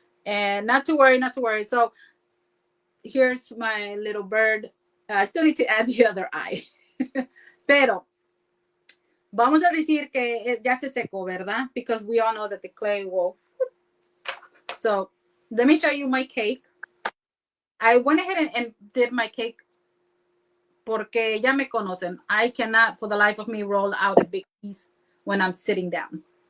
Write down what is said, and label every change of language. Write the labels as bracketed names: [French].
[English] And not to worry. So here's my little bird. I still need to add the other eye. [Spanish] Pero vamos a decir que ya se secó, ¿verdad? [English] Because we all know that the clay will. So let me show you my cake. I went ahead and did my cake [Spanish] porque ya me conocen. [English] I cannot, for the life of me, roll out a big piece when I'm sitting down.